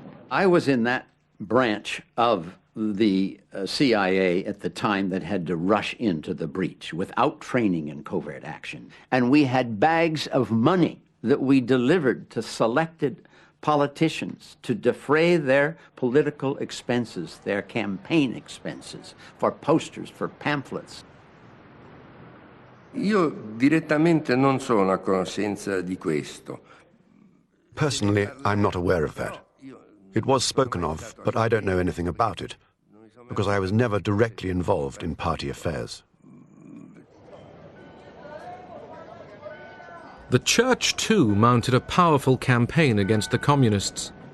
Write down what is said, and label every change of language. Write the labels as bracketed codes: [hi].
[en] I was in that branch of the CIA at the time that had to rush into the breach without training in covert action. And we had bags of money that we delivered to selected politicians to defray their political expenses, their campaign expenses, for posters, for pamphlets. [it] Io direttamente non sono a conoscenza di questo. [en] Personally, I'm not aware of that. It was spoken of, but I don't know anything about it, because I was never directly involved in party affairs. The Church, too, mounted a powerful campaign against the communists.